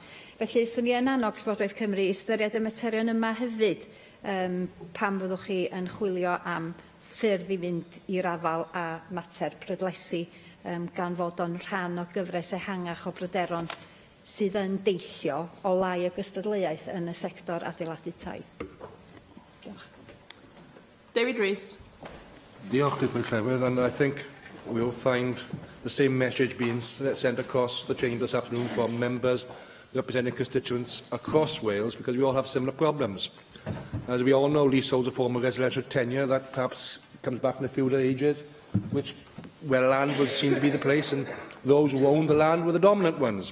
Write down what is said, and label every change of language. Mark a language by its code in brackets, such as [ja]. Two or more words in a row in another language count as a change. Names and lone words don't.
[cy] Felly, swn i yn annog Llywodraeth Cymru ystyried y materion yma hefyd pan fyddwch chi yn chwilio am ffyrdd i fynd i'r afal a mater prydlesu gan fod o'n rhan o gyfres ehangach o bryderon sydd yn deillio o lai o gystadleuaeth yn y sector adeiladu tai. Diolch. David Rees. Diolch, Dipyn Llewydd, [en] and I think we'll find the same message being sent across the chamber this afternoon from members representing constituents across Wales, because we all have similar problems. As we all know, leaseholds are a form of residential tenure that perhaps comes back from the feudal ages, where land was seen to be the place, and those who owned the land were the dominant ones.